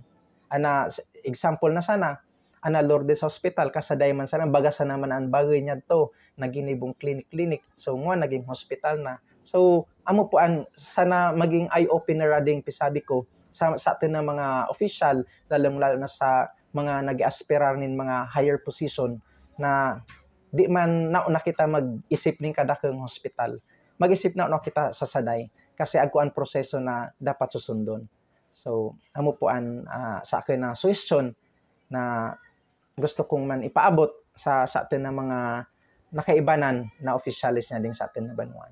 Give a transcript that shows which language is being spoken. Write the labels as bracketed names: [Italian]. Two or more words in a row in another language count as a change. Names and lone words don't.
[Bikol] Example na sana, Lourdes Hospital, kasaday man sana, bagasa naman ang bagay niya to, naginibong clinic. So, naging hospital na. So, amo po sana maging eye-opener ading pisabi ko sa atin na mga official, lalong-lalo na sa mga nag-aspirar nin mga [English] higher position [Bikol] na di man nauna kita mag-isip ning kadakeng hospital. Mag-isip na kita sa saday kasi agko ang proseso na dapat susundon. So, amo po sa akin na suggestion na gusto kong man ipaabot sa atin na mga nakaibanan na officialis na din sa atin na banwan.